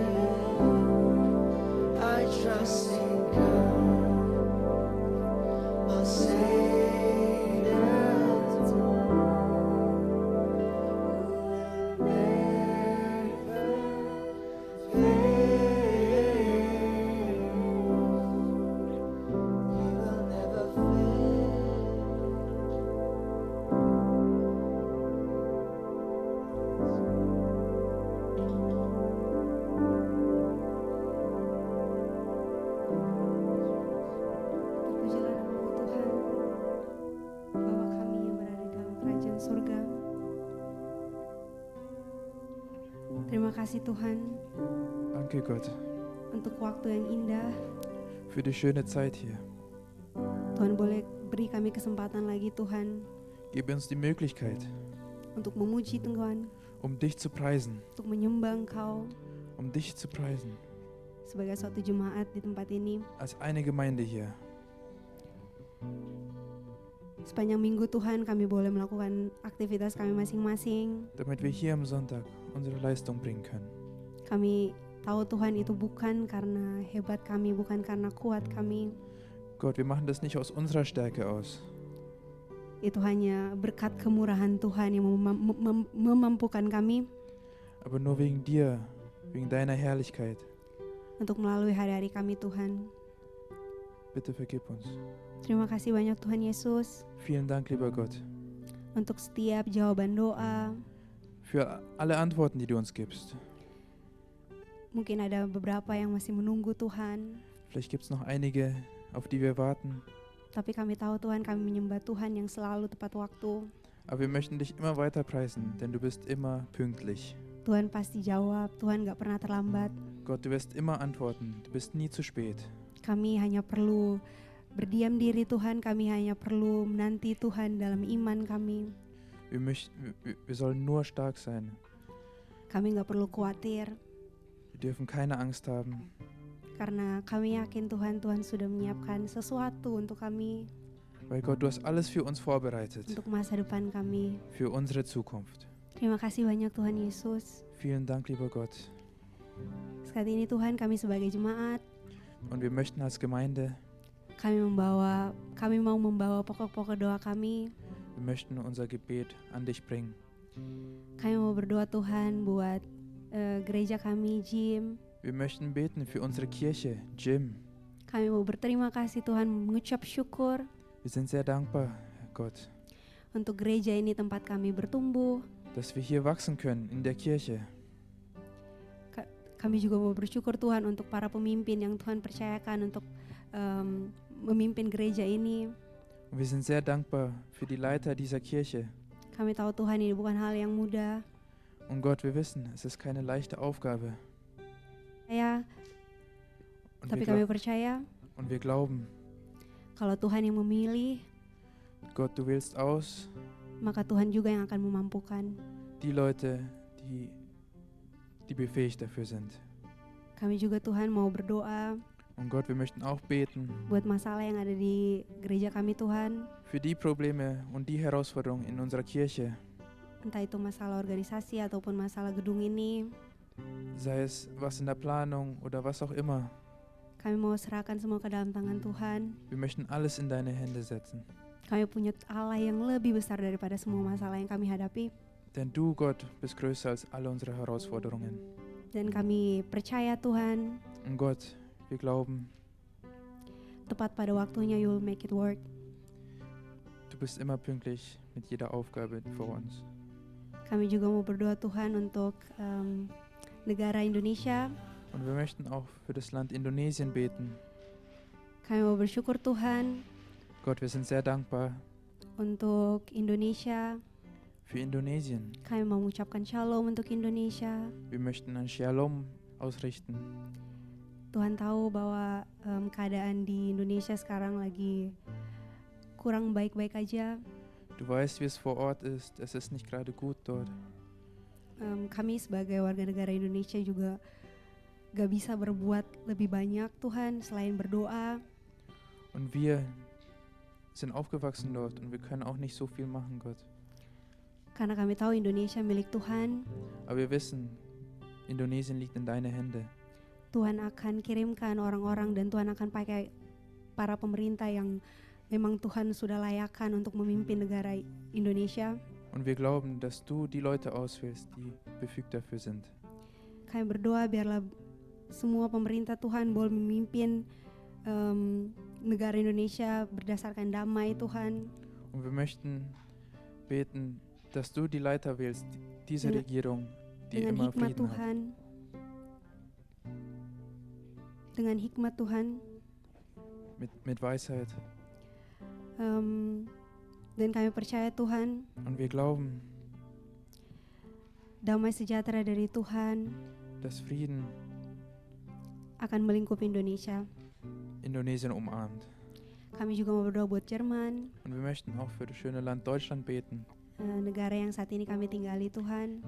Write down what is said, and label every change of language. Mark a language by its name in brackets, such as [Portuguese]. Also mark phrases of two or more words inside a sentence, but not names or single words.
[English] I trust in God, my Savior, the one who will never fail. He will never fail. [Indonesian] Terpujilah nama-Mu Tuhan, Bapa kami yang berada di dalam kerajaan surga. Terima kasih Tuhan [German] Danke Gott [Indonesian] untuk waktu yang indah. [German] für die schöne Zeit hier. [Indonesian] Tuhan boleh beri kami kesempatan lagi Tuhan [German] Gib uns die Möglichkeit, [Indonesian] untuk memuji Tuhan, [German] um dich zu preisen, [Indonesian] untuk menyembah Engkau [German] um dich zu preisen, [Indonesian] sebagai suatu jemaat di tempat ini. [German] als eine Gemeinde hier. [Indonesian] Sepanjang minggu Tuhan kami boleh melakukan aktivitas kami masing-masing. [German] Damit wir hier am Sonntag unsere Leistung bringen können. [Indonesian] Kami tahu Tuhan itu bukan karena hebat kami, bukan karena kuat kami. [German] Gott, wir machen das nicht aus unserer Stärke aus. [Indonesian] Itu hanya berkat kemurahan Tuhan yang memampukan kami [German] Aber nur wegen dir, wegen deiner Herrlichkeit. [Indonesian] untuk melalui hari-hari kami Tuhan. [German] Bitte vergib uns. [Indonesian] Terima kasih banyak Tuhan Yesus [German] Vielen Dank, lieber Gott, [Indonesian] untuk setiap jawaban doa. [German] für alle Antworten, die du uns gibst. [Indonesian] Mungkin ada beberapa yang masih menunggu Tuhan. [German] Vielleicht gibt es noch einige, auf die wir warten. [Indonesian] Tapi kami tahu Tuhan, kami menyembah Tuhan yang selalu tepat waktu. [German] Aber wir möchten dich immer weiter preisen, denn du bist immer pünktlich. [Indonesian] Tuhan pasti jawab, Tuhan gak pernah terlambat. [German] Gott, du wirst immer antworten. Du bist nie zu spät. [Indonesian] Kami hanya perlu berdiam diri Tuhan, kami hanya perlu menanti Tuhan dalam iman kami. [German] Wir sollen nur stark sein. [Indonesian] Kami gak perlu khawatir, [German] Wir dürfen keine Angst haben, [Indonesian] karena kami yakin Tuhan sudah menyiapkan sesuatu untuk kami, [German] weil Gott, du hast alles für uns vorbereitet, [Indonesian] untuk masa depan kami. [German] für unsere Zukunft. [Indonesian] Terima kasih banyak Tuhan Yesus. [German] Vielen Dank, lieber Gott. [Indonesian] Saat ini Tuhan, kami sebagai jemaat, [German] Und wir möchten als Gemeinde, [Indonesian] kami mau membawa pokok-pokok doa kami. [German] wir möchten unser Gebet an dich bringen. [Indonesian] Kami mau berdoa Tuhan buat gereja kami, Jim. [German] Wir möchten beten für unsere Kirche, Jim. [Indonesian] Kami mau berterima kasih Tuhan, mengucap syukur [German] Wir sind sehr dankbar, Gott, [Indonesian] untuk gereja ini tempat kami bertumbuh. [German] dass wir hier wachsen können in der Kirche. [Indonesian] Kami juga mau bersyukur Tuhan untuk para pemimpin yang Tuhan percayakan untuk memimpin gereja ini. [German] Und wir sind sehr dankbar für die Leiter dieser Kirche. [Indonesian] Kami tahu Tuhan ini bukan hal yang mudah. [German] Und Gott, wir wissen, es ist keine leichte Aufgabe. Und [Indonesian] Tapi [German] wir, [Indonesian] kami [German] glau- [Indonesian] percaya [German] und wir glauben, [Indonesian] kalau Tuhan yang memilih, [German] Gott, du wählst aus [Indonesian] maka Tuhan juga yang akan memampukan. [German] die Leute, die befähigt dafür sind. [Indonesian] Kami juga Tuhan mau berdoa [German] Und Gott, wir möchten auch beten [Indonesian] buat masalah yang ada di gereja kami Tuhan. [German] für die Probleme und die Herausforderungen in unserer Kirche. [Indonesian] Entah itu masalah organisasi ataupun masalah gedung ini. [German] Sei es was in der Planung oder was auch immer. [Indonesian] Kami mau serahkan semua ke dalam tangan Tuhan. [German] Wir möchten alles in deine Hände setzen. [Indonesian] Kami punya Allah yang lebih besar daripada semua masalah yang kami hadapi. [German] Denn du, Gott, bist größer als alle unsere Herausforderungen. [Indonesian] Dan kami percaya Tuhan, [German] Und Gott, wir glauben, [Indonesian] tepat pada waktunya [English] you will make it work. [German] du bist immer pünktlich mit jeder Aufgabe vor uns. [Indonesian] Kami juga mau berdoa Tuhan untuk negara Indonesia. [German] Und wir möchten auch für das Land Indonesien beten. [Indonesian] Kami mau bersyukur Tuhan [German] Gott, wir sind sehr dankbar [Indonesian] untuk Indonesia. [German] für Indonesien. [Indonesian] Kami mau mengucapkan shalom untuk Indonesia. [German] Wir möchten ein Shalom ausrichten. [Indonesian] Tuhan tahu bahwa keadaan di Indonesia sekarang lagi kurang baik-baik aja. [German] Du weißt, wie es vor Ort ist. Es ist nicht gerade gut dort. [Indonesian] Kami sebagai warga negara Indonesia juga gak bisa berbuat lebih banyak Tuhan selain berdoa. [German] Und wir sind aufgewachsen dort und wir können auch nicht so viel machen, Gott. [Indonesian] Karena kami tahu Indonesia milik Tuhan. [German] Aber wir wissen, Indonesien liegt in deine Hände. [Indonesian] Tuhan akan kirimkan orang-orang dan Tuhan akan pakai para pemerintah yang memang Tuhan sudah layakkan untuk memimpin negara Indonesia. [German] Und wir glauben, dass du die Leute auswählst, die befugt dafür sind. [Indonesian] Kami berdoa biarlah semua pemerintah Tuhan boleh memimpin negara Indonesia berdasarkan damai Tuhan. [German] Und wir möchten beten, dass du die Leiter wählst, diese [Indonesian] Dengan- [German] Regierung, die [Indonesian] Dengan [German] immer [Indonesian] hikmat [German] Frieden hat. [Indonesian] Tuhan. Dengan hikmat Tuhan. [German] Mit Weisheit. [Indonesian] Dan kami percaya Tuhan, [German] Und wir glauben, [Indonesian] damai sejahtera dari Tuhan [German] dass Frieden [Indonesian] akan melingkupi Indonesia. [German] Indonesien umarmt. [Indonesian] Kami juga mau berdoa buat Jerman, [German] Und wir möchten auch für das schöne Land Deutschland beten, [Indonesian] negara yang saat ini kami tinggali Tuhan.